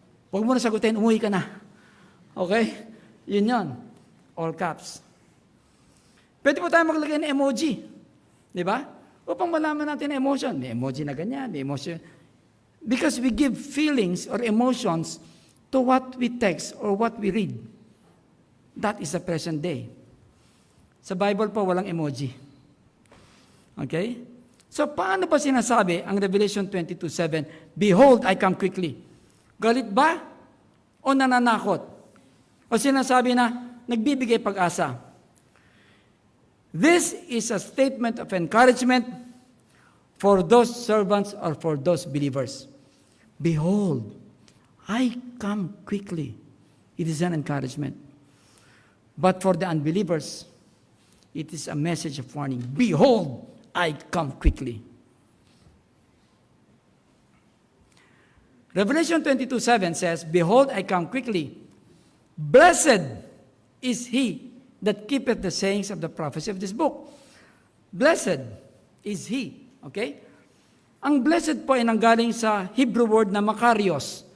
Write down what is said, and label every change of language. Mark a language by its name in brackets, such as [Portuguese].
[Filipino] Huwag mo na sagutin, umuwi ka na. Okay? Yun yun. All caps. Pwede po tayo maglagay ng emoji. Di ba? Upang malaman natin ang emotion. May emoji na ganyan, may emotion. [English] Because we give feelings or emotions to what we text or what we read. That is the present day. [Filipino] Sa Bible po, walang emoji. [English] Okay? [Filipino] So, paano ba sinasabi ang Revelation 22:7, [English] behold, I come quickly? [Filipino] Galit ba? O nananakot? O sinasabi na, nagbibigay pag-asa? [English] This is a statement of encouragement for those servants or for those believers. Behold, I come quickly. It is an encouragement. But for the unbelievers, it is a message of warning. Behold, I come quickly. Revelation 22:7 says, behold, I come quickly. Blessed is he that keepeth the sayings of the prophecy of this book. Blessed is he. Okay? [Filipino] Ang blessed po ay nanggaling sa Hebrew word na Makarios.